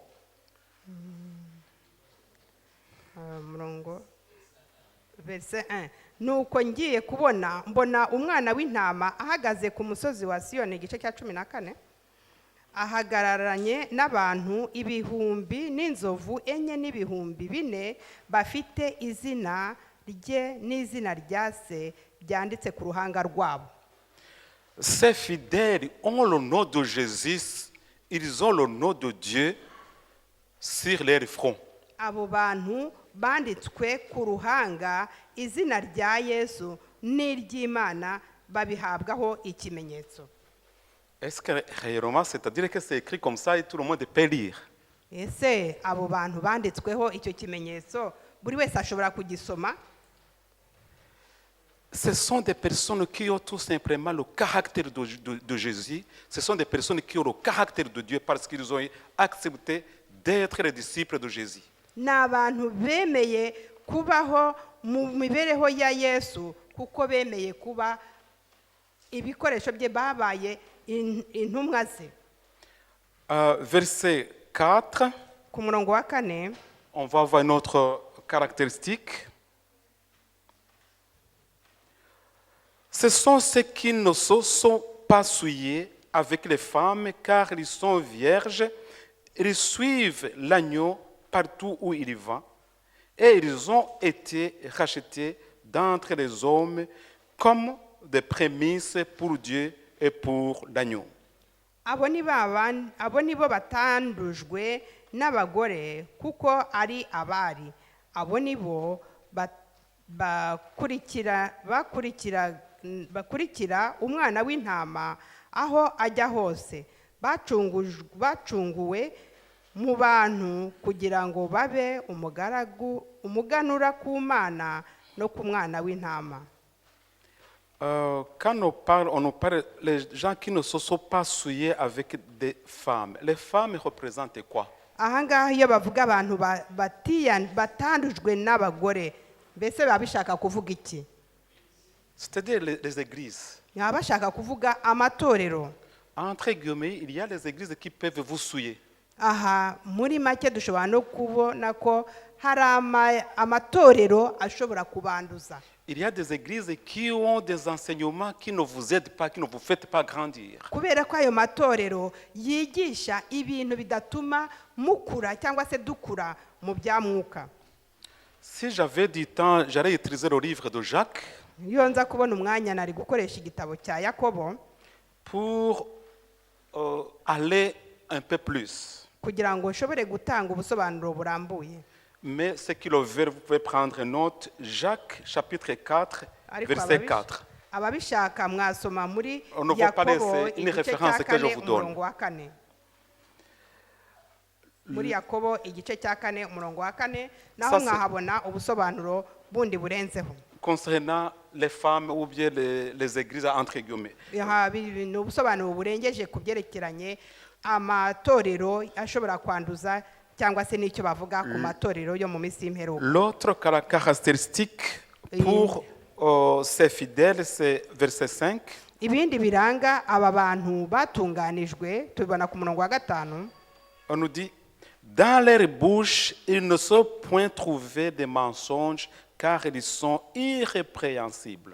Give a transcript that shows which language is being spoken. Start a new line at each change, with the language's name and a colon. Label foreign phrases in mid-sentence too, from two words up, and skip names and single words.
French: Verset 1.
Kinyarwanda: Nuko ngiye kubona mbona umwana w'intama ahagaze ku musozi wa Siyoni igice cya 14. ahagararanye n'abantu ibihumbi n'inzovu enye n'ibihumbi bine bafite izina rye n'izina rya se byanditse ku ruhanga rwabo.
French: Ces fidèles ont le nom de Jésus, ils ont le nom de Dieu sur leur front.
Kinyarwanda: Abo bantu banditswe ku ruhanga izina rya Yesu n'iry'Imana babihabwaho ikimenyetso.
French: Est-ce que réellement, c'est-à-dire que c'est écrit comme ça et tout le monde peut lire?
Kinyarwanda: Ese abo bantu banditsweho icyo kimenyetso buri wese ashobora kugisoma?
French: Ce sont des personnes qui ont tout simplement le caractère de Jésus. Ce sont des personnes qui ont le caractère de Dieu parce qu'ils ont accepté d'être les disciples de Jésus.
Kinyarwanda: Ni abantu bemeye kubaho mu mibereho ya Yesu kuko bemeye kuba ibikoresho bye babaye intumwa ze.
French: Verset 4,
Kinyarwanda: Ku murongo wa 4
French: on va voir notre caractéristique. Ce sont ceux qui ne se sont pas souillés avec les femmes car ils sont vierges. Ils suivent l'agneau partout où il va et ils ont été rachetés d'entre les hommes comme des prémices pour Dieu et pour l'agneau.
Kinyarwanda: abo ni bo batandujwe n'abagore kuko ari abari. Abo ni bo bakurikira umwana w'intama aho ajya hose. Bacunguwe mu bantu kugira ngo babe umuganura ku Mana no ku mwana w'intama.
French: Quand on nous parle les gens qui ne se sont pas souillés avec des femmes. Les femmes représentent quoi?
Kinyarwanda: Ahangaha iyo bavuga abantu batandujwe n'abagore mbese baba bishaka kuvuga iki?
French: C'est-à-dire les églises.
Kinyarwanda: Baba bashaka kuvuga amatorero.
French: Entre guillemets, il y a les églises qui peuvent vous souiller.
Kinyarwanda: Aha muri make dushobora no kubona ko hari amatorero ashobora kubanduza.
French: Il y a des églises qui ont des enseignements qui ne vous aident pas, qui ne vous font pas grandir.
Kinyarwanda: Kubera ko ayo matorero yigisha ibintu bidatuma mukura cyangwa se dukura mu bya mwuka.
French: Si j'avais du temps, j'allais utiliser le livre de Jacques
Kinyarwanda: Iyo nza kubona umwanya nari gukoresha igitabo cya Yakobo
French: pour aller un peu plus.
Kinyarwanda: kugira ngo nshobore gutanga ubusobanuro burambuye.
French: Mais ceux qui le veulent, vous pouvez prendre note. Jacques, chapitre 4, verset 4.
Kinyarwanda: Ababishaka mwasoma muri
French: On ne voit pas
Kinyarwanda: Yakobo
French: laisser une
Kinyarwanda: igice
French: référence
Kinyarwanda: cya
French: que je
Kinyarwanda: 4
French: vous donne.
Kinyarwanda: umurongo wa 4. Muri Yakobo igice cya 4 umurongo wa 4 naho mwahabona ubusobanuro bundi burenzeho.
French: Concernant les femmes ou bien les églises entre guillemets.
Kinyarwanda: Ni ubusobanuro burengeje ku byerekeranye amatorero ashobora kwanduza cyangwa se n'icyo bavuga ku matorero yo mu minsi y'imperuka.
French: L'autre caractéristique pour ces fidèles, c'est verset 5.
Kinyarwanda: Ibindi biranga aba bantu batunganijwe tubibona ku murongo wa 5.
French: On nous dit, dans leur bouche, ils ne sont point trouvés des mensonges, car ils sont irrépréhensibles.